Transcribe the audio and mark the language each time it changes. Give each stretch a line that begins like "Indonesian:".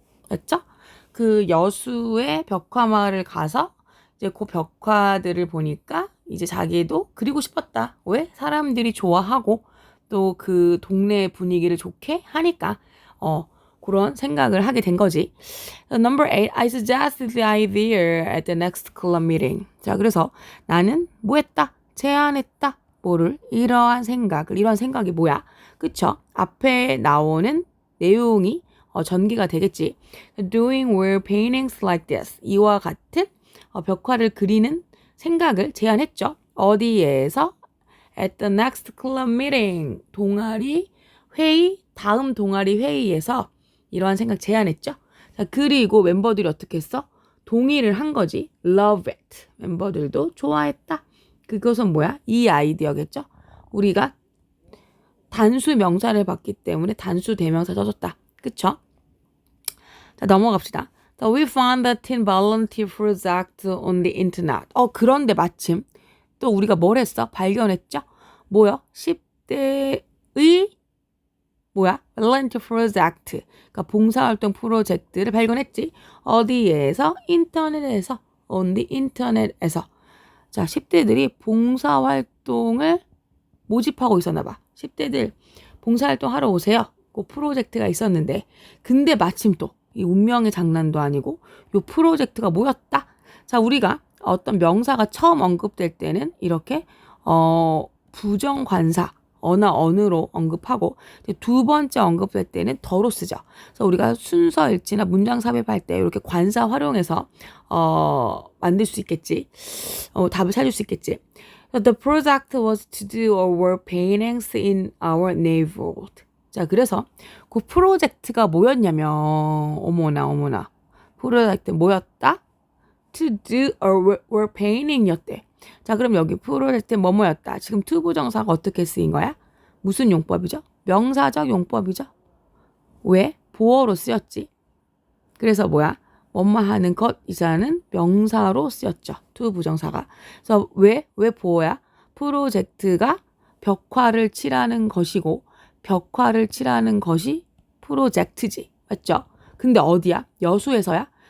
Korean: 맞죠? 그 여수의 벽화마을을 가서 이제 그 벽화들을 보니까 이제 자기도 그리고 싶었다. 왜? 사람들이 좋아하고 또 그 동네 분위기를 좋게 하니까 그런 생각을 하게 된 거지.
English: Number 8, I suggested the idea at the next club meeting.
Korean: 자, 그래서 나는 뭐 했다? 제안했다. 뭐를? 이러한 생각이 뭐야? 그쵸? 앞에 나오는 내용이 전개가 되겠지.
English: Doing were paintings like this.
Korean: 이와 같은 벽화를 그리는 생각을 제안했죠. 어디에서?
English: At the next club meeting.
Korean: 동아리 회의, 다음 동아리 회의에서 이러한 생각 제안했죠. 자, 그리고 멤버들이 어떻게 했어? 동의를 한 거지.
English: Love it.
Korean: 멤버들도 좋아했다. 그것은 뭐야? 이 아이디어겠죠. 우리가 단수 명사를 봤기 때문에 단수 대명사 써줬다. 그쵸? 자, 넘어갑시다.
English: We found the teen volunteer project on the internet.
Korean: 그런데 마침 또 우리가 뭘 했어? 발견했죠? 뭐야? 10대의
English: volunteer project.
Korean: 그러니까 봉사활동 프로젝트를 발견했지. 어디에서? 인터넷에서.
English: on the internet에서.
Korean: 자, 10대들이 봉사활동을 모집하고 있었나 봐. 10대들 봉사활동 하러 오세요. 그 프로젝트가 있었는데 근데 마침 또 이 운명의 장난도 아니고 요 프로젝트가 뭐였다? 자, 우리가 어떤 명사가 처음 언급될 때는 이렇게 부정관사 어나 어느로 언급하고 두 번째 언급할 때는 더로 쓰죠. 그래서 우리가 순서 일치나 문장 삽입할 때 이렇게 관사 활용해서 만들 수 있겠지. 답을 찾을 수 있겠지.
English: So the project was to do our wall paintings in our neighborhood.
Korean: 자, 그래서 그 프로젝트가 뭐였냐면 어머나 프로젝트 뭐였다?
English: To do a wall painting이었대.
Korean: 자, 그럼 여기 프로젝트 뭐였다? 지금 to 부정사가 어떻게 쓰인 거야? 무슨 용법이죠? 명사적 용법이죠. 왜? 보어로 쓰였지. 그래서 뭐야? 뭐뭐 하는 것 이자는 명사로 쓰였죠. to 부정사가. 그래서 왜 보어야? 프로젝트가 벽화를 칠하는 것이고 벽화를 칠하는 것이 프로젝트지. 맞죠? 근데 어디야? 여수에서야?